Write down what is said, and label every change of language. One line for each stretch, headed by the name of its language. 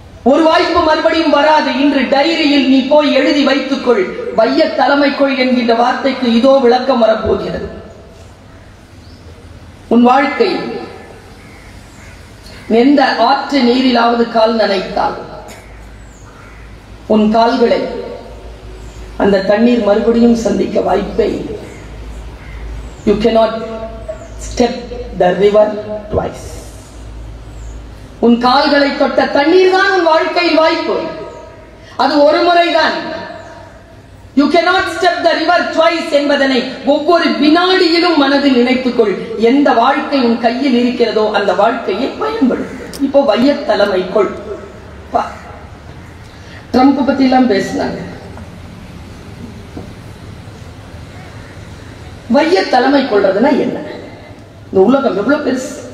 Tamil: ஒரு வாய்ப்பு மறுபடியும் வராது. இன்று டைரியில் நீ போய் எழுதி வைத்துக்கொள், வைய தலைமைக்குள் என்கின்ற வார்த்தைக்கு இதோ விளக்கம் வரப்போகிறது. உன் வாழ்க்கை எந்த ஆற்று நீரிலாவது கால் நனைத்தால் உன் கால்களை அந்த தண்ணீர் மறுபடியும் சந்திக்க வாய்ப்பை.
English: You cannot step the river twice.
Tamil: உன் கால்களை தொட்ட தண்ணீர் தான் உன் வாழ்க்கையில் வாய்ப்பு. அது ஒரு முறைதான்.
English: You cannot step the river twice
Tamil: என்பதனை ஒவ்வொரு வினாடியிலும் மனதில் நினைத்துக்கொள். எந்த வாழ்க்கை உன் கையில் இருக்கிறதோ அந்த வாழ்க்கையை பயன்படுத்து. இப்போ வைய தலைமைக்குள். ட்ரம்ப் பத்தி எல்லாம் பேசினாங்க. வைய தலைமை கொள்றதுன்னா என்ன? இந்த உலகம் எவ்வளவு பெருசு.